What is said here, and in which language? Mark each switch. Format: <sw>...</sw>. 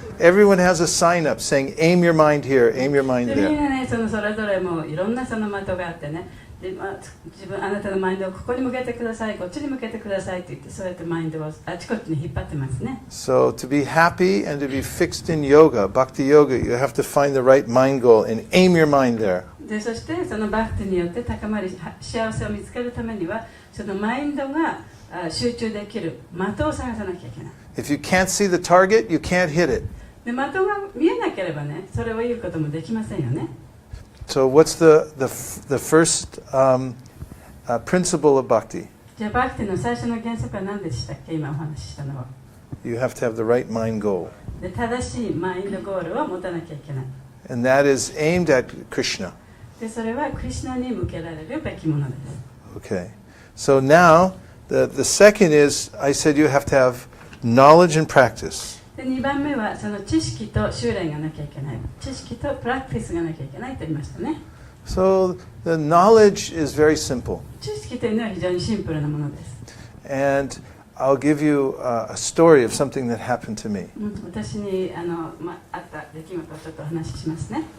<en>Everyone has a sign up saying, aim your mind here, aim your mind</en> <ja>でみん</ja> <en>there.</en> <ja>なね、それぞれもういろんなその的があってね、であなたのマインドをここに向けてください、こっちに向けてくださいって言って、そうやってマインドをあちこちに引っ張ってますね。</ja> <en>So to be happy and to be fixed in yoga, Bhakti yoga, you have to find the right mind goal and aim your mind there.</en> <ja>でそしてそのバクティによって高まり幸せを見つけるためには、そのマインドが集中できる的を探さなきゃいけない。</ja> <en>If you can't see the target, you can't hit it.</en> <ja>で的が見えなければね、それを言うこともできませんよね。</ja> <en>So what's the first principle of bhakti?</en> <ja>じゃあバクティの最初の原則は何でしたっけ、今お話ししたのは。</ja> <en>You have to have the right mind goal.</en> <ja>で正しいマインドゴールを持たなきゃいけない。</ja> <en>And that is aimed at Krishna.</en> <ja>でそれはクリシュナに向けられるべきものです。</ja> <en>Okay. So now, the second is, I said you have to have knowledge and practice.</en> <ja>で2番目はその知識と修練がなきゃいけない。知識とプラクティスがなきゃいけないと言いましたね。</ja> <en>So the knowledge is very simple.</en> <ja>知識というのは非常にシンプルなものです。</ja> <en>And I'll give you a story of something that happened to me.</en> <ja>私にあった出来事をちょっとお話ししますね。</ja>